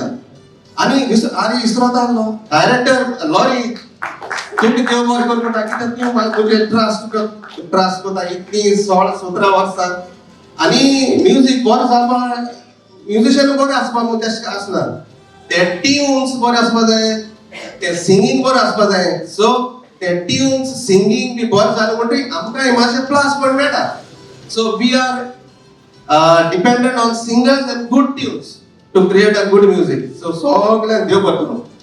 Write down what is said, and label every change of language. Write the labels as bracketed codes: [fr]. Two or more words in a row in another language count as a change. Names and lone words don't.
[kok] आनी इसरोता आहलो डायरेक्टर लॉरी, तुका देव बरें करूं म्हणटा, कित्याक तूं म्हाका तुजे ट्रस्ट कोता इतलीं 16-17 वर्सां. आनी म्युजीक बरें जावपा, म्युजिशियन बरें आसपा न्हू तेशें आसना, ते ट्यून्स बरें आसपा जाय, ते सिंगींग बरें आसपा जाय. सो ते ट्यून्स सिंगींग बी बरें जालें म्हणटकीर आमकां मातशें [en] plus point [kok] मेळटा. [en] so we are dependent on singers and good tunes to create a good music. [kok] So सगळ्यांक देव बरें करूं.